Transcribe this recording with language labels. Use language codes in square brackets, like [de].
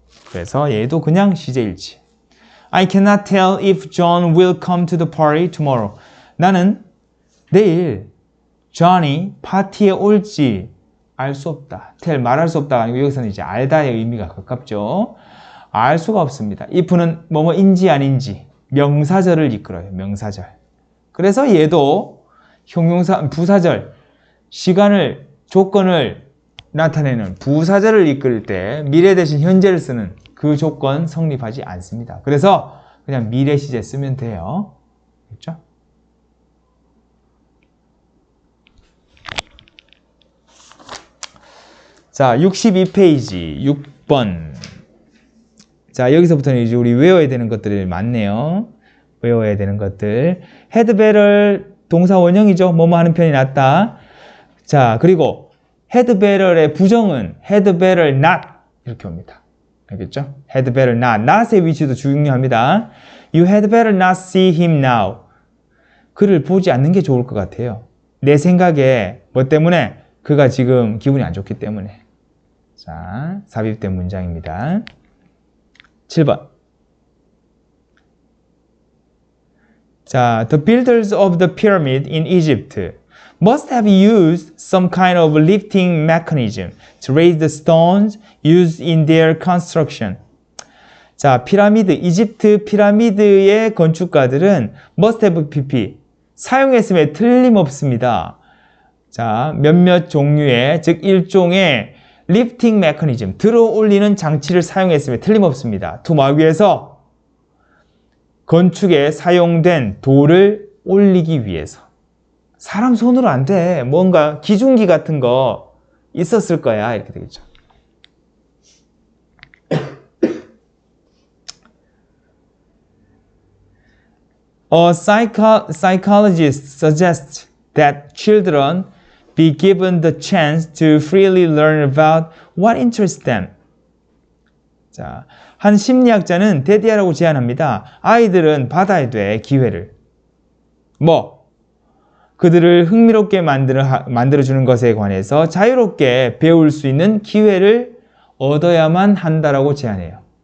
[ko] 그래서 얘도 그냥 시제일치. [en] I cannot tell if John will come to the party tomorrow. [ko] 나는 내일 John이 파티에 올지 알 수 없다. tell 말할 수 없다가 아니고 여기서는 이제 알다의 의미가 가깝죠. 알 수가 없습니다. if는 뭐뭐인지 아닌지 명사절을 이끌어요. 명사절. 그래서 얘도 형용사 부사절 시간을 조건을 나타내는 부사절을 이끌 때 미래 대신 현재를 쓰는 그 조건 성립하지 않습니다. 그래서 그냥 미래 시제 쓰면 돼요. 그렇죠? 자, 62페이지 6번. 자, 여기서부터는 이제 우리 외워야 되는 것들이 많네요. 외워야 되는 것들. had better 동사 원형이죠. 뭐뭐 하는 편이 낫다. 자, 그리고 had better의 부정은 had better not 이렇게 옵니다. 알겠죠? had better not. not의 위치도 중요합니다. [en] You had better not see him now. [ko] 그를 보지 않는 게 좋을 것 같아요. 내 생각에 뭐 때문에? 그가 지금 기분이 안 좋기 때문에. 자, 삽입된 문장입니다. 7번. [en] 자, the builders of the pyramid in Egypt must have used some kind of lifting mechanism to raise the stones used in their construction. [ko] 자, 이집트 피라미드의 건축가들은 must have pp 사용했음에 틀림없습니다. 자, 몇몇 종류의 즉 일종의 lifting mechanism 들어 올리는 장치를 사용했음에 틀림없습니다. 도마 위에서 건축에 사용된 돌을 올리기 위해서. 사람 손으로 안 돼. 뭔가 기중기 같은 거 있었을 거야. 이렇게 되겠죠. [en] A psychologist suggests that children be given the chance to freely learn about what interests them. [ko] 자, 한 심리학자는 대디하라고 제안합니다. 아이들은 받아야 돼, 기회를. 뭐? 그들을 흥미롭게 만들어주는 것에 관해서 자유롭게 배울 수 있는 기회를 얻어야만 한다라고 제안해요.